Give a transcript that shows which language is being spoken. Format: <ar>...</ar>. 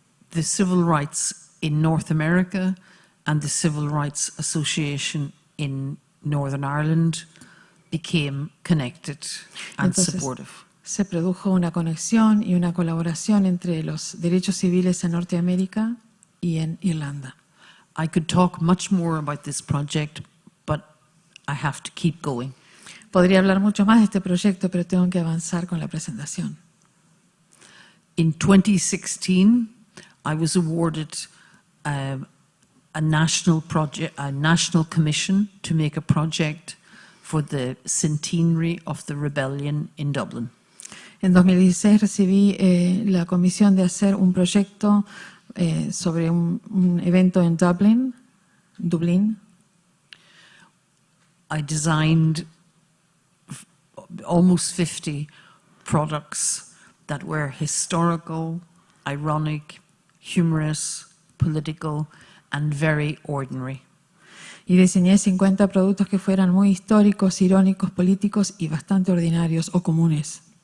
<en>The civil rights in North America and the Civil Rights Association in Northern Ireland became connected and</en> <es>Entonces,</es> <en>supportive.</en> <es>Se produjo una conexión y una colaboración entre los derechos civiles en Norteamérica y en Irlanda.</es> <en>I could talk much more about this project, but I have to keep going.</en> <es>Podría hablar mucho más de este proyecto, pero tengo que avanzar con la presentación.</es> <en>In 2016, I was awarded a national commission to make a project for the centenary of the rebellion in Dublin.</en> <es>En 2016 recibí la comisión de hacer un proyecto sobre un evento en Dublín.</es> <en>I designed almost 50 products that were historical, ironic, humorous, political, and very ordinary.</en> <es>Y diseñé 50 productos que fueran muy históricos, irónicos, políticos y bastante ordinarios o comunes.</es>